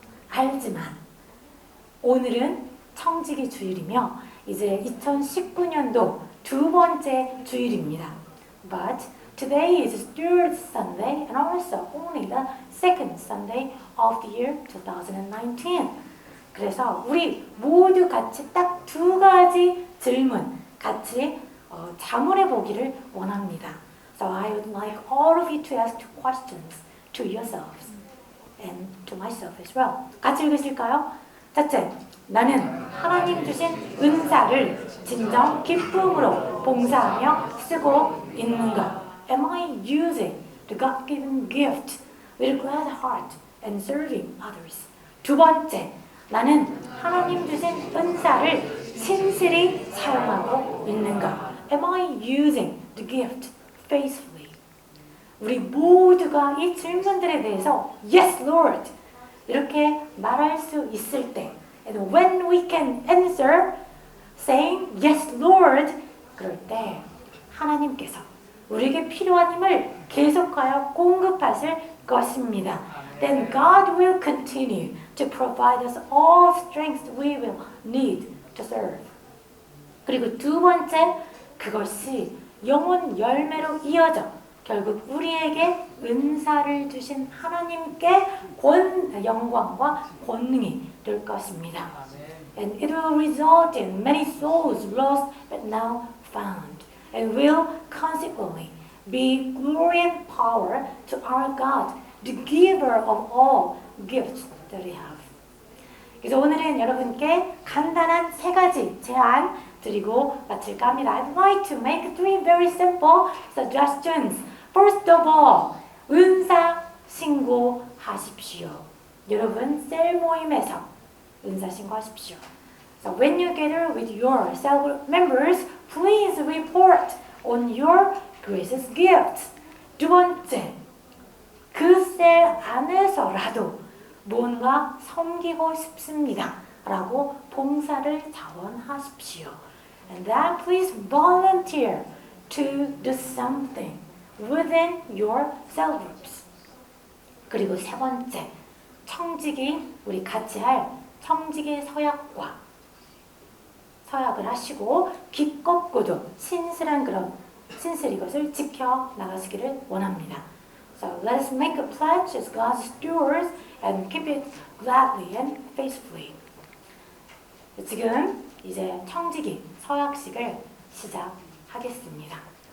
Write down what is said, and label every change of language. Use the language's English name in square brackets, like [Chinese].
[Korean] 알지만 오늘은 청지기 주일이며 이제 2019년도 두 번째 주일입니다. [English] But today is the third Sunday and also only the second Sunday of the year 2019. [Korean] 그래서 우리 모두 같이 딱 두 가지 질문 같이 자문해 보기를 원합니다. [English] So I would like all of you to ask two questions to yourselves and to myself as well. [Korean] 같이 읽으실까요? 첫째, 나는 하나님 주신 은사를 진정 기쁨으로 봉사하며 쓰고 있는가? [English] Am I using the God-given gift with glad heart and serving others? [Korean] 두 번째, 나는 하나님 주신 은사를 신실히 사용하고 있는가? [English] Am I using the gift faithfully? [Korean] 우리 모두가 이 질문들에 대해서 [English] Yes, Lord! [Korean] 이렇게 말할 수 있을 때 [English] And when we can answer saying Yes, Lord! [Korean] 그럴 때 하나님께서 우리에게 필요한 힘을 계속하여 공급하실 것입니다. [English] Then God will continue to provide us all strength we will need to serve. [Korean] 그리고 두 번째, 그것이 영혼 열매로 이어져 결국 우리에게 은사를 주신 하나님께 영광과 권능이 될 것입니다. [English] And it will result in many souls lost but now found, and will consequently be glory and power to our God, the giver of all gifts that we have. [Korean] 그래서 오늘은 여러분께 간단한 세 가지 제안 드리고 마칠까 합니다. [English] I'd like to make 3 very simple suggestions. First of all, [Korean] 은사 신고하십시오. 여러분 셀 모임에서 은사 신고하십시오. [English] So when you gather with your cell group members, please report on your greatest gift. [Korean] 두 번째, 그 셀 안에서라도 뭔가 섬기고 싶습니다. 라고 봉사를 자원하십시오. [English] And then please volunteer to do something within your cell groups. [Korean] 그리고 세 번째, 청지기, 우리 같이 할 청지기 서약과 서약을 하시고 기껏고도 신실한 그런 신실 이것을 지켜 나가시기를 원합니다. [English] So let us make a pledge as God's stewards and keep it gladly and faithfully. [Korean] 지금 이제 청지기 서약식을 시작하겠습니다.